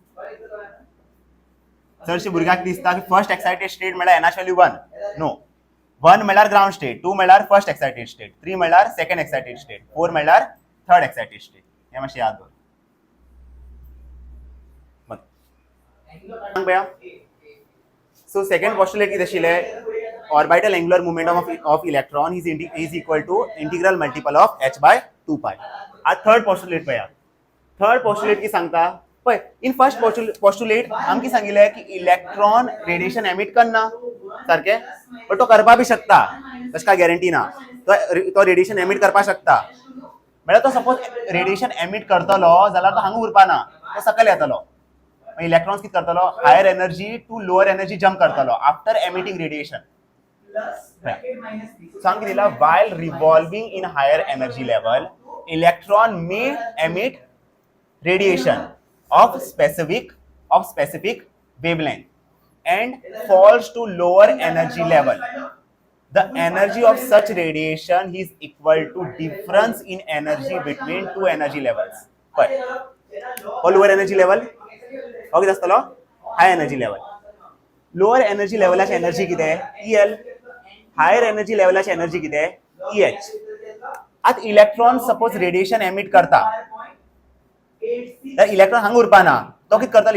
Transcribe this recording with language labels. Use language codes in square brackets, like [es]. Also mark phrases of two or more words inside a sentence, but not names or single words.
[kok] चडशे भुरग्यांक दिसता की [en] first excited state [kok] म्हळ्यार [en] nH value [kok] 1. [en] नो, 1 म्हणल्यार ground state, 2 म्हणल्यार first excited state, 3 म्हणल्यार second excited state, 4 म्हणल्यार third excited state. [kok] हे मातशें याद दवर. मग सो [en] second postulate [kok] कितें आशिल्लें? [en] orbital angular momentum of electron is equal to integral multiple of h by 2 pi. [kok] आज [en] third postulate [kok] पळया. [en] third postulate [kok] की सांगता पळय, [en] in first postulate [kok] आमकी सांगिल्लें की इलेक्ट्रॉन [en] radiation emit [kok] करना सारकें, पण तो करपा बी शकता, तशें काय गॅरंटी ना. तो [en] radiation emit [kok] करपा शकता. म्हळ्यार तो सपोज [en] radiation emit [kok] करतलो जाल्यार तो हांगा उरपाना, तो सकयल येतलो. इलेक्ट्रॉन्स कितें करतलो? [en] higher energy to lower energy jump करतलो after emitting radiation. [kok] सांग दिला [en] while revolving in higher energy level, electron may emit radiation of specific wavelength and falls to lower energy level. The energy of such radiation is equal to difference in energy between two energy levels. Or lower energy level [kok] हो कितें आसतलो? [en] high energy level. lower energy [kok] लेवलाची एनर्जी कितें? [en] EL. [kok] हायर एनर्जी लेवलाची एनर्जी कितें? [en] EH. [kok] आतां इलेक्ट्रॉन सपोज [en] radiation emit [kok] करता, तर इलेक्ट्रॉन हांगा उरपाना, तो कितें करतलो?